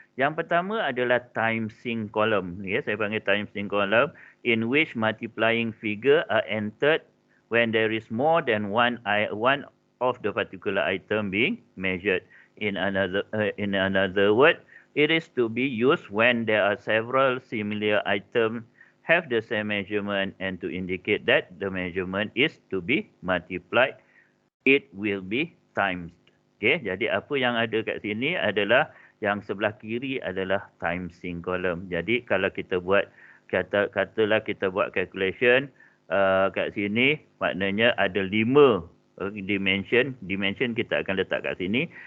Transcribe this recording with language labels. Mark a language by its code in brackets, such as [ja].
[ms] Yang pertama adalah time sync column. Ya, saya panggil [en] time sync column in which multiplying figure are entered when there is more than one of the particular item being measured. In another word, it is to be used when there are several similar items have the same measurement, and to indicate that the measurement is to be multiplied, it will be times. [ms] Okay, jadi apa yang ada kat sini adalah yang sebelah kiri adalah time sync column. Jadi kalau kita buat katalah kita buat calculation kat sini, maknanya ada 5 dimension kita akan letak kat sini.